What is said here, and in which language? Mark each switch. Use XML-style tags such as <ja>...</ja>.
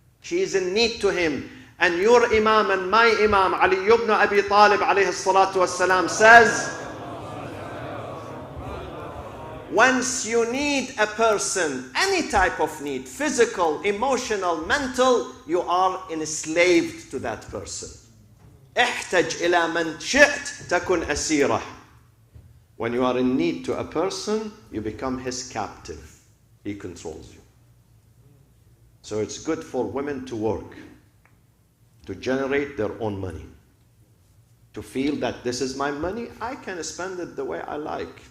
<en>She is in need to him. And your Imam and my Imam, Ali ibn Abi Talib alayhi salatu wassalam, says, once you need a person, any type of need, physical, emotional, mental, you are enslaved to that person.</en> <ar>احتج إلى من شئت تكن أسيرة.</ar> <en>When you are in need to a person, you become his captive. He controls you. So it's good for women to work, to generate their own money, to feel that this is my money, I can spend it the way I like.</en>